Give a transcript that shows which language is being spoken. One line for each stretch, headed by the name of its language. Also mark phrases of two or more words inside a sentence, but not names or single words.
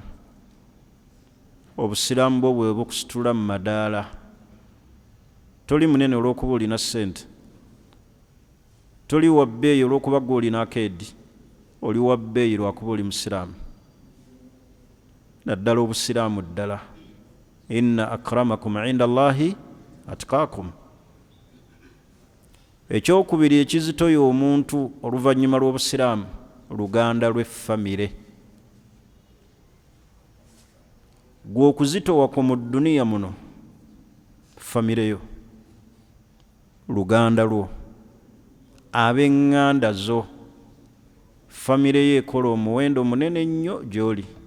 Ganda: Obusiraamu bwo bwe bukusitula mu madaala. Toli munene olw'okuba olina ssente, toli wa bbeeyi olw'okuba gwe olina akeedi, oli wa bbeeyi lwakuba oli musiraamu. Naddala obusiraamu ddala,
Arabic: إن أكرمكم عند الله أتقاكم.
Ganda: Ekyokubiri ekizitoya omuntu oluvannyuma lw'obusiraamu, luganda lw'effamire. Gwe okuzitowa ku mu dduniya muno, famire yo, luganda lwo, ab'eŋŋanda zo, famire ye ekola omuwendo munene nnyo gy'oli.